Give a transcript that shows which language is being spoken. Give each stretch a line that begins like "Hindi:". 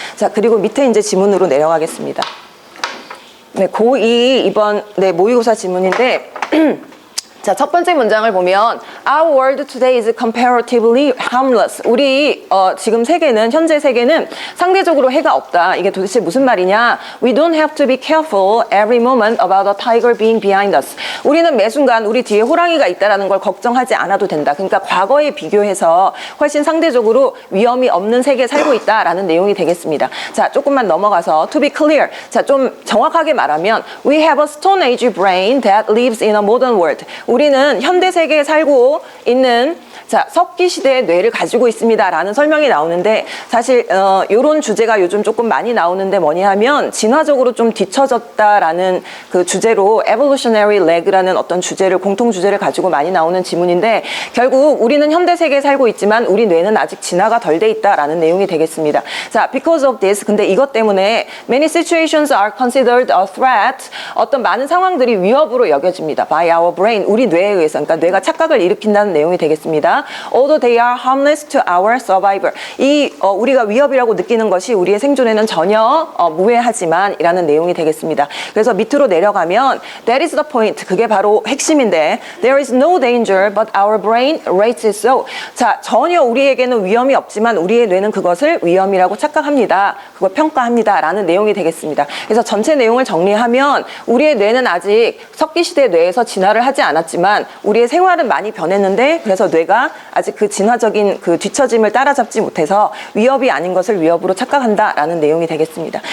Korean: 자, 그리고 밑에 이제 지문으로 내려가겠습니다. 네, 고2 이번 네, 모의고사 지문인데 자, 첫 번째 문장을 보면
English: Our world today is comparatively harmless.
Korean: 우리 지금 세계는 현재 세계는 상대적으로 해가 없다. 이게 도대체 무슨 말이냐?
English: We don't have to be careful every moment about a tiger being behind us.
Korean: 우리는 매 순간 우리 뒤에 호랑이가 있다라는 걸 걱정하지 않아도 된다. 그러니까 과거에 비교해서 훨씬 상대적으로 위험이 없는 세계에 살고 있다라는 내용이 되겠습니다. 자, 조금만 넘어가서
English: to be clear.
Korean: 자, 좀 정확하게 말하면
English: We have a stone age brain that lives in a modern world.
Korean: 우리는 현대 세계에 살고 있는 자, 석기 시대의 뇌를 가지고 있습니다라는 설명이 나오는데 사실 이런 주제가 요즘 조금 많이 나오는데 뭐냐 하면 진화적으로 좀 뒤처졌다라는 그 주제로 evolutionary lag라는 어떤 주제를 공통 주제를 가지고 많이 나오는 지문인데 결국 우리는 현대 세계에 살고 있지만 우리 뇌는 아직 진화가 덜 돼 있다라는 내용이 되겠습니다.
English: 자, because of this
Korean: 근데 이것 때문에
English: many situations are considered a threat
Korean: 어떤 많은 상황들이 위협으로 여겨집니다.
English: by our brain
Korean: 우리 뇌에 의해서 그러니까 뇌가 착각을 일으킨다는 내용이 되겠습니다.
English: Although they are harmless to our survival.
Korean: 우리가 위협이라고 느끼는 것이 우리의 생존에는 전혀 무해하지만 이라는 내용이 되겠습니다. 그래서 밑으로 내려가면
English: That is the point.
Korean: 그게 바로 핵심인데
English: There is no danger but our brain rates it so.
Korean: 자, 전혀 우리에게는 위험이 없지만 우리의 뇌는 그것을 위험이라고 착각합니다. 그걸 평가합니다. 라는 내용이 되겠습니다. 그래서 전체 내용을 정리하면 우리의 뇌는 아직 석기시대 뇌에서 진화를 하지 않았지만 우리의 생활은 많이 변했는데 그래서 뇌가 아직 그 진화적인 그 뒤처짐을 따라잡지 못해서 위협이 아닌 것을 위협으로 착각한다라는 내용이 되겠습니다.